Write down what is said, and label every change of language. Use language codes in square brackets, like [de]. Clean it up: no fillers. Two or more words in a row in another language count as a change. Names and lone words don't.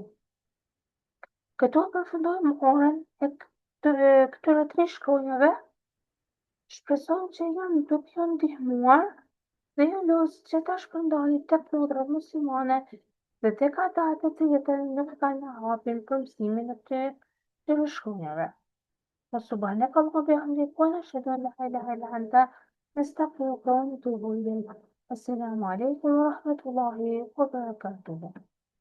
[sq] Këto përfundojmë orën e këtyre 3 shkronjave. Shpresojmë që duke ju ndihmuar dhe ju lutem që ta shpërndani tek motra muslimane dhe tek ata të cilët nuk kanë hapur për mësimin e këtyre shkronjave. [ar] سبحانك اللهم بحمدك ونشهد أن لا إله إلا أنت نستغفرك ونتوب إليك. السلام عليكم ورحمة الله وبركاته.